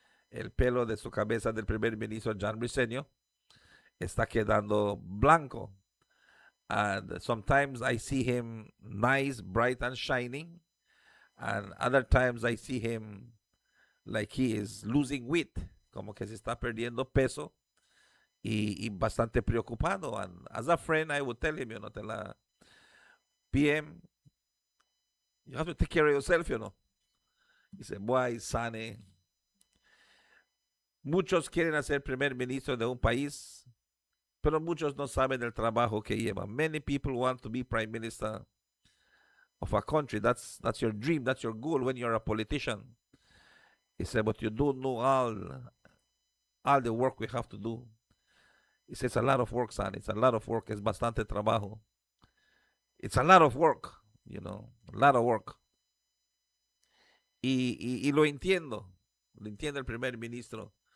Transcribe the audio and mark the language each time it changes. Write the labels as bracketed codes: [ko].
[es] El pelo de su cabeza del primer ministro John Briceño está quedando blanco. [en] And sometimes I see him nice, bright, and shining. And other times I see him like he is losing weight, [es] como que se está perdiendo peso y bastante preocupado. [en] And as a friend, I would tell him, tell la PM, you have to take care of yourself, He said, boy, Sane, [es] muchos quieren ser primer ministro de un país, pero muchos no saben el trabajo que lleva. [en] Many people want to be prime minister of a country. That's your dream, that's your goal when you're a politician. He said, but you don't know all the work we have to do. He says, it's a lot of work, son. It's a lot of work. [es] Es bastante trabajo. [en] It's a lot of work, a lot of work. [es] Y lo entiendo el primer ministro.